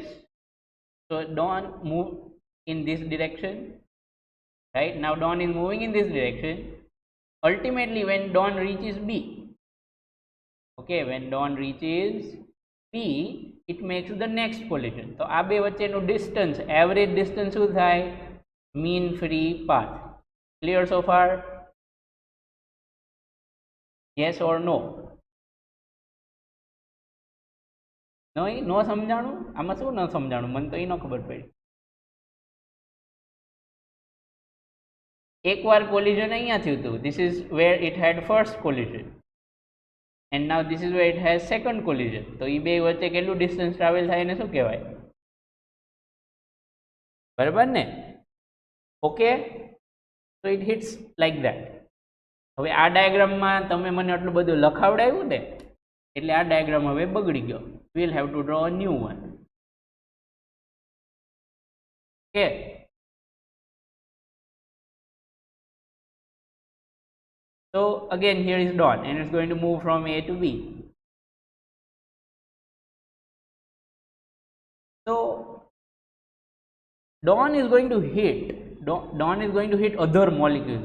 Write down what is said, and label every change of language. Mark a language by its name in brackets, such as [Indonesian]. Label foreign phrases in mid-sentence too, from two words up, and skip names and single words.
[English] So Don moved in this direction. Right now, Don is moving in this direction. Ultimately, when Don reaches B, okay, when Don reaches B, it makes the next collision. [Gujarati] So આ બે વચ્ચેનું [English] distance, average distance [Gujarati] શું થાય? [English] Mean free path. Clear so far? Yes or no? [Gujarati] No સમજાણું? આમાં શું ન સમજાણું? મને તો એ ન ખબર પડી. એકવાર collision અહીંયા થયું હતું. [English] This is where it had first collision. And now this is where it has second collision. [Gujarati] તો એ બે વચ્ચે કેટલું [English] distance travel [Gujarati] થાય એને શું કહેવાય? બરાબર ને? [English] Okay? So it hits like that. [Gujarati] હવે આ ડાયાગ્રામમાં તમે મને આટલું બધું લખાવડાવ્યું ને એટલે આ ડાયાગ્રામ હવે બગડી ગયો. [English] We'll have to draw a new one. Okay? So again, here is Don and it's going to move from A to B. So Don is going to hit other molecules.